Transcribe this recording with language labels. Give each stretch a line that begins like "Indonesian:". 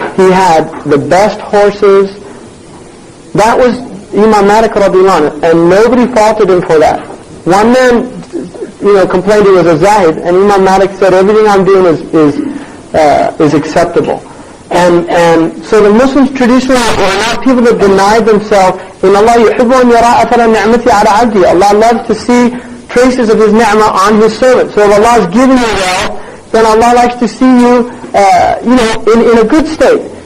English: He had the best horses. That was Imam Malik radiallahu anhu, and nobody faulted him for that. One man, complained he was a zahid, and Imam Malik said, everything I'm doing is acceptable. And so the Muslims traditionally were not people that denied themselves.
Arabic: In Allah, يُحِبُّ أَنْ يَرَى أَثَرَ النِّعْمَةِ عَلَى عَبْدِهِ.
English: Allah loves to see traces of His ni'mah on His servant. So if Allah is giving you wealth, then Allah likes to see you, in a good state.